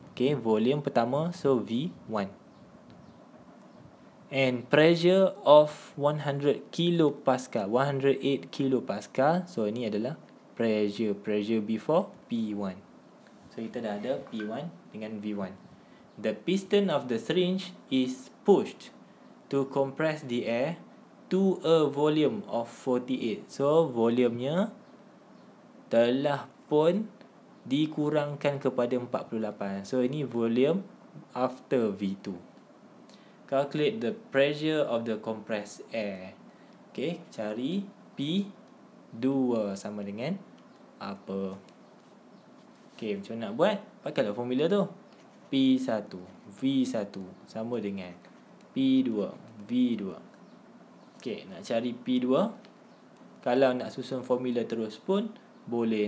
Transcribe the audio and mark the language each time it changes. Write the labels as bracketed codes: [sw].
[en] Okay, [ms] volume pertama, [en] so V1. And pressure of 100 kilopascal, 108 kilopascal. [ms] So, ini adalah [en] pressure before [ms] P1. So, kita dah ada P1 dengan V1. [en] The piston of the syringe is pushed to compress the air to a volume of 48. [ms] So, volumenya telah pun dikurangkan kepada 48. So, ini volume after V2. [en] Calculate the pressure of the compressed air. [ms] Okay, cari P2 sama dengan apa? Okay, macam nak buat? Pakailah formula tu. P1 V1 sama dengan P2 V2. Okay, nak cari P2. Kalau nak susun formula terus pun boleh.